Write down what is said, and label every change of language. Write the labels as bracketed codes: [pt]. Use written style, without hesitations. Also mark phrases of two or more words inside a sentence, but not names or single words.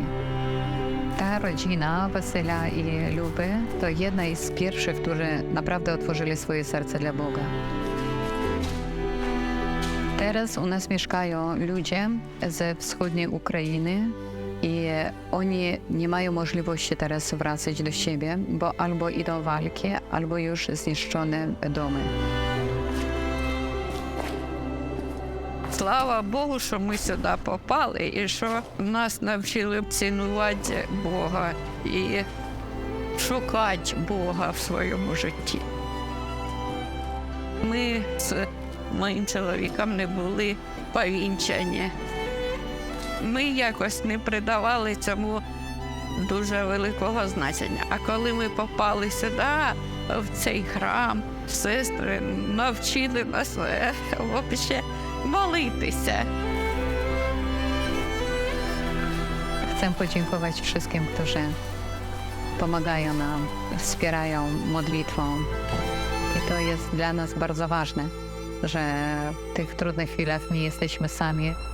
[pl] Ta rodzina Wasyla i Luby to jedna z pierwszych, którzy naprawdę otworzyli swoje serce dla Boga. Teraz u nas mieszkają ludzie ze wschodniej Ukrainy i oni nie mają możliwości teraz wracać do siebie, bo albo idą walki, albo już zniszczone domy. [uk] Слава Богу, що ми сюди попали і що нас навчили цінувати Бога і шукати Бога в своєму житті. Ми з моїм чоловіком не були повінчані. Ми якось не придавали цьому дуже великого значення. А коли ми попали сюди, в цей храм, сестри навчили нас взагалі молитися. [pl] Chcę podziękować wszystkim, którzy pomagają nam, wspierają modlitwą. I to jest dla nas bardzo ważne, że w tych trudnych chwilach nie jesteśmy sami.